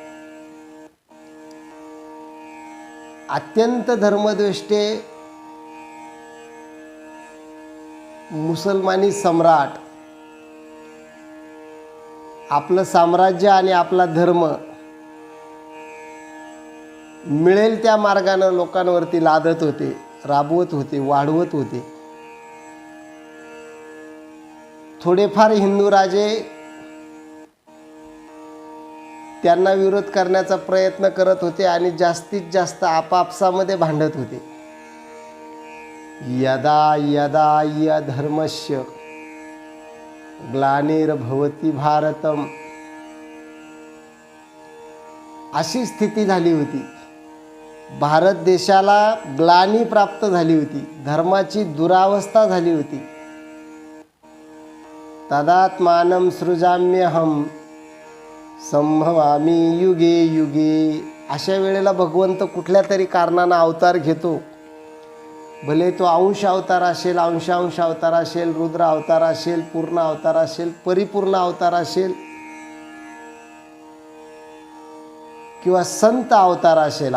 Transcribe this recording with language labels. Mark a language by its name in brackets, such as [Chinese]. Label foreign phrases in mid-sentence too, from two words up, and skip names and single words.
[Marathi] अत्यंत धर्मद्वेष्टे मुसलमानी सम्राट आपलं साम्राज्य आणि आपला धर्म मिळेल त्या मार्गाने लोकांवरती लादत होते, राबवत होते, वाढवत होते। थोडेफार हिंदू राजे त्यांना विरोध करण्याचा प्रयत्न करत होते आणि जास्तीत जास्त आपापसामध्ये भांडत होते। [Sanskrit] यदा यदा यधर्मस्य ग्लानिर्भवति भारतम, [Marathi] अशी स्थिती झाली होती। भारत देशाला ग्लानी प्राप्त झाली होती, धर्माची दुरावस्था झाली होती। [Sanskrit] तदात्मानं सृजाम्यहं संभवामी युगे युगे, [Marathi] अशा वेळेला भगवंत कुठल्या तरी कारणानं अवतार घेतो। भले तो अंश अवतार असेल, अंशांश अवतार असेल, रुद्र अवतार असेल, पूर्ण अवतार असेल, परिपूर्ण अवतार असेल, किंवा संत अवतार असेल।